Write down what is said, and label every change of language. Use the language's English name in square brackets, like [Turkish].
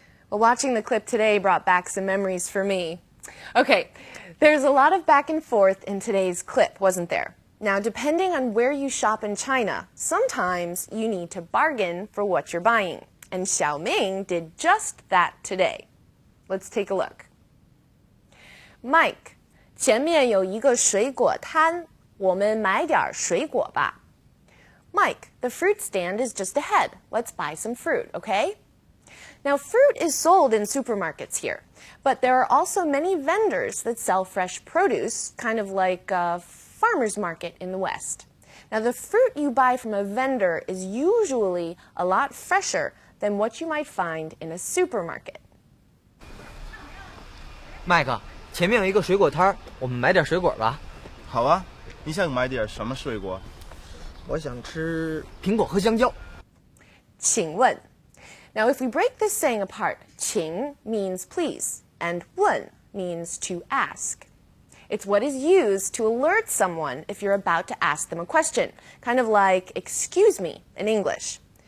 [English] Well, watching the clip today brought back some memories for me. Okay, there's a lot of back and forth in today's clip, wasn't there? Now, depending on where you shop in China, sometimes you need to bargain for what you're buying. And Xiaoming did just that today. Let's take a look. [Chinese] Mike, 前面有一个水果摊，我们买点水果吧。 [English] Mike, the fruit stand is just ahead. Let's buy some fruit, okay? Now, fruit is sold in supermarkets here, but there are also many vendors that sell fresh produce, kind of like a farmer's market in the West. Now, the fruit you buy from a vendor is usually a lot fresher than what you might find in a supermarket. [Chinese] 麦克，前面有一个水果摊儿，我们买点水果吧。好啊，你想买点什么水果？我想吃苹果和香蕉。 [English] 请问 Now, if we break this saying apart, 请 means please, and 问 means to ask. It's what is used to alert someone if you're about to ask them a question, kind of like excuse me in English.